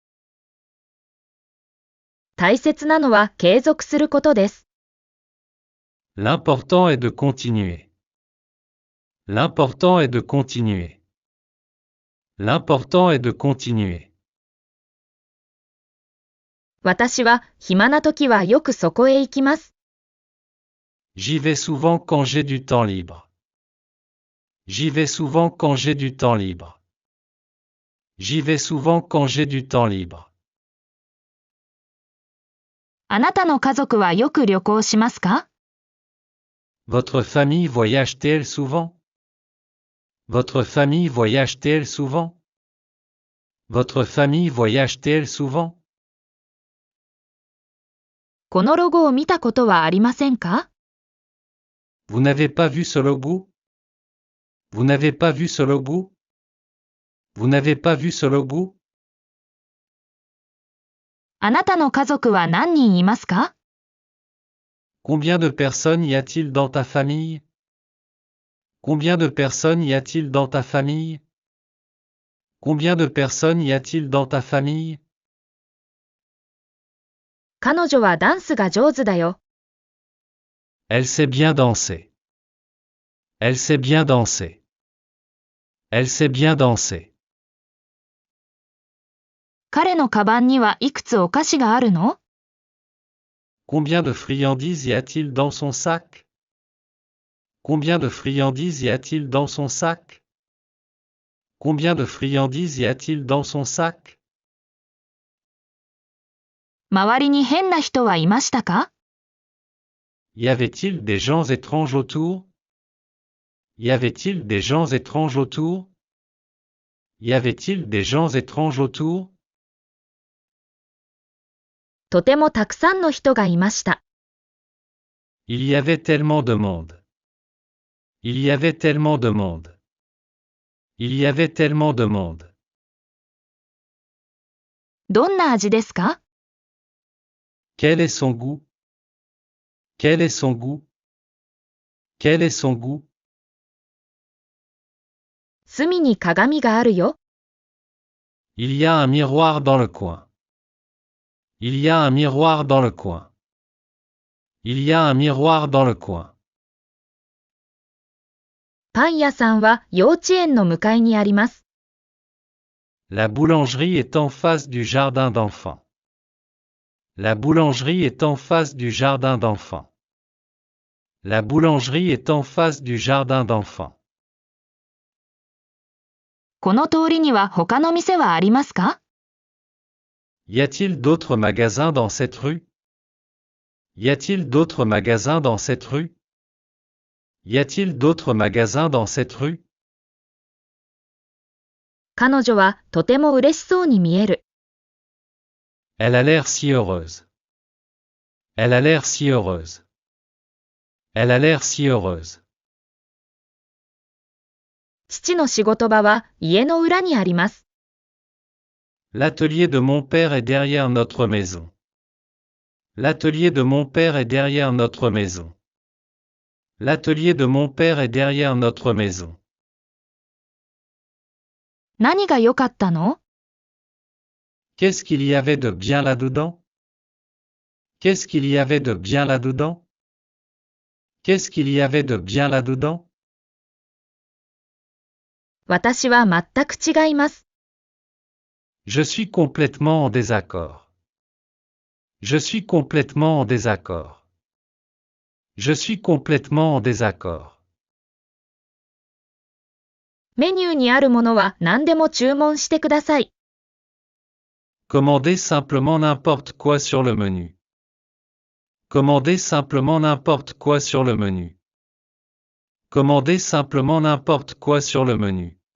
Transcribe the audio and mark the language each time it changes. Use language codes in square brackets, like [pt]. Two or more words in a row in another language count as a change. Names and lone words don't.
[ja] 大切なのは継続することです。 [fr] L'important est de continuer. L'important est de continuer. L'important est de continuer. [ja] 私は暇なときはよくそこへ行きます。 [fr] J'y vais souvent quand j'ai du temps libre. J'y vais souvent quand j'ai du temps libre. J'y vais souvent quand j'ai du temps libre. [ja] あなたの家族はよく旅行しますか？ [fr] Votre famille voyage-t-elle souvent? Votre famille voyage-t-elle souvent? Votre famille voyage-t-elle souvent? [ja] このロゴを見たことはありませんか？ [fr] Vous n'avez pas vu ce logo? Vous n'avez pas vu ce logo? Vous n'avez pas vu ce logo? [ja] あなたの家族は何人いますか？ [fr] Combien de personnes y a-t-il dans ta famille? Combien de personnes y a-t-il dans ta famille? Combien de personnes y a-t-il dans ta famille? [ja] 彼女はダンスが上手だよ。 [fr] Elle sait bien danser. Elle sait bien danser. Elle sait bien danser. [ja] 彼のカバンにはいくつお菓子があるの？ [fr] Combien de friandises y a-t-il dans son sac? Combien de friandises y a-t-il dans son sac? Combien de friandises y a-t-il dans son sac? [ja] 周りに変な人はいましたか？ [fr] Y avait-il des gens étranges autour? Y avait-il des gens étranges autour? Y avait-il des gens étranges autour? [ja] とてもたくさんの人がいました。 [fr] Il y avait tellement de monde. Il y avait tellement de monde. Il y avait tellement de monde. [ja] どんな味ですか？ [fr] Quel est son goût? Quel est son goût? Quel est son goût? [ja] 隅に鏡があるよ。 [fr] Il y a un miroir dans le coin. Il y a un miroir dans le coin. Il y a un miroir dans le coin. [ja] パン屋さんは幼稚園の向かいにあります。 [fr] La boulangerie est en face du jardin d'enfants. La boulangerie est en face du jardin d'enfants. La boulangerie est en face du jardin d'enfants. [ja] この通りには他の店はありますか？ [fr] Y a-t-il d'autres magasins dans cette rue? Y a-t-il d'autres magasins dans cette rue? Y a-t-il d'autres magasins dans cette rue? [ja] 彼女はとても嬉しそうに見える。 [fr] Elle a l'air si heureuse. Elle a l'air si heureuse. Elle a l'air si heureuse. [ja] 父の仕事場は家の裏にあります。 [fr] L'atelier de mon père est derrière notre maison. L'atelier de mon père est derrière notre maison. L'atelier de mon père est derrière notre maison. [ja] 何が良かったの？ [fr] Qu'est-ce qu'il y avait de bien là-dedans? Qu'est-ce qu'il y avait de bien là-dedans? Qu'est-ce qu'il y avait de bien là-dedans? [ja] 私は全く違います。 [fr] Je suis complètement en désaccord. Je suis complètement en désaccord. Je suis complètement en désaccord. [ja] メニューにあるものは何でも注文してください。 [fr] Commandez simplement n'importe quoi sur le menu. Commandez simplement n'importe quoi sur le menu. Commandez simplement n'importe quoi sur le menu.